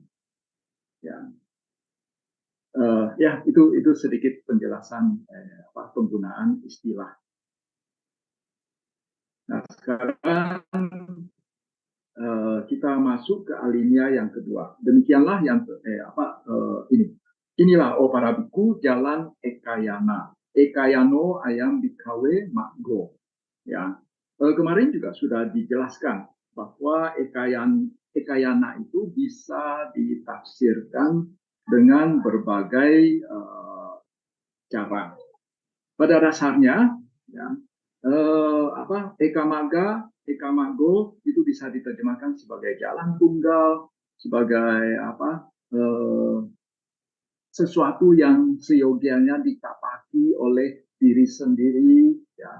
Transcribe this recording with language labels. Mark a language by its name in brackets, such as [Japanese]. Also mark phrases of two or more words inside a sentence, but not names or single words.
[Indonesian] Ya, ya itu sedikit penjelasan penggunaan istilah. Nah, sekarang kita masuk ke alinea yang kedua. Demikianlah yang ini. Inilah o para biku jalan ekayana. [Pali] Ekayano ayam bikawe makgo. [Indonesian] Ya, kemarin juga sudah dijelaskan bahwa ekayana itu bisa ditafsirkan dengan berbagai cara. Pada dasarnya, ya, ekamago itu bisa diterjemahkan sebagai jalan tunggal, sebagai sesuatu yang seyogianya ditapaki oleh diri sendiri, ya.